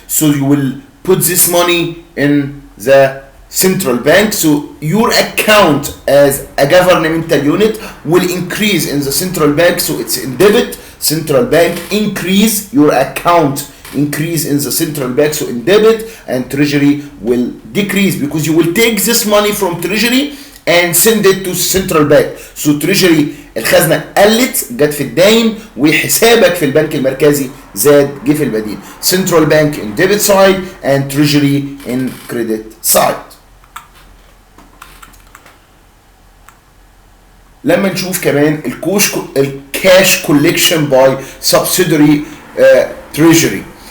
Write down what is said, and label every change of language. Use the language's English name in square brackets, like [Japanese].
[English] So you will put this money in the central bank, so your account as a governmental unit will increase in the central bank. So it's in debit, central bank increase, your account increase in the central bank, so in debit, and treasury will decrease because you will take this money from treasury and send it to central bank. So treasury [Arabic] الخزنة قلت جت في الداين وحسابك في البنك المركزي زاد جه في البديل. [English] Central bank in debit side and treasury in credit side. [Arabic] لما نشوف كمان الكاش [English] collection by subsidiary treasury.